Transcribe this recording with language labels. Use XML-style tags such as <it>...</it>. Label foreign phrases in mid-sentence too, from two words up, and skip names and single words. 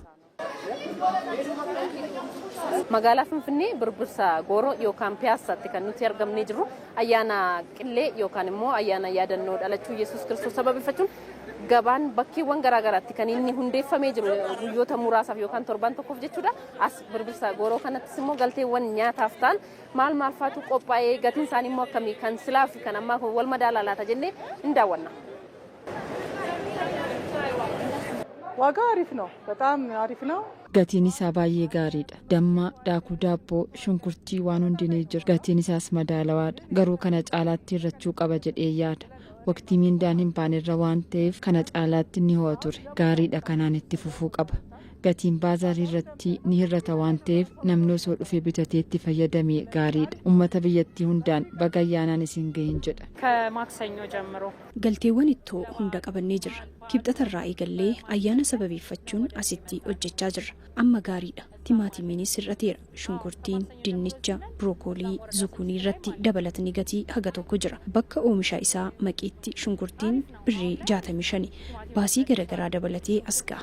<om>Magaalaa Finfinnee birbirsa Gooroo yookaan Piyaassaatti kan nuti argamnee jirru ayyaana qillee yookaan immoo ayyaana yaadannoo dhalachuu Yesuus Kiristoos sababeeffachuun gabaan bakkeewwan garaagaraatti kan inni hundeeffamee jiru guyyoota muraasaaf yookaan torban tokkoof jechuudha. As birbirsa Gooroo kanattis immoo galteewwan nyaataaf ta'an maal faatu qophaa'ee gatiin isaanii immoo akkamii kan silaa fi kan ammaa wal madaalaa laata jennee hin daawwanna.</om> <am>ዋጋ አሪፍ ነው፣ በጣም አሪፍ ነው።</am> <om>gatiin isaa baay'ee gaariidha. Damma, daakuu daabboo, shunkurtii waan hundi ni jira. Gatiin isaas madaalawaadha. Garuu kana caalaatti irrachuu qaba jedhee yaada. Waqtii mindaan hin baanerra waan ta'eef kana caalaatti ni ho'a ture. Gaariidha, kanaan itti fufuu qaba. Gatiin baazaarii irratti ni hir'ata waan ta'eef namni osoo dhufee bitatee itti fayyadame gaariidha. Uummata biyyattii hundaan baga ayyaanaan isin gahin jedha.</om> <am>ከማክሰኞ ጀምሮ</am> <om>galteewwan ittoo hunda qabannee jirra. Kibxatarraa eegallee ayyaana sababeeffachuun asitti hojjechaa jirra. Amma gaariidha. Timaatimiinis hir'ateera. Shunkurtiin, dinnicha, birookoolii, zukunii irratti dabalatni gatii haga tokko jira. Bakka oomisha isaa maqiitti shunkurtiin birrii 65, baasii garaagaraa dabalatee as ga'a.</om>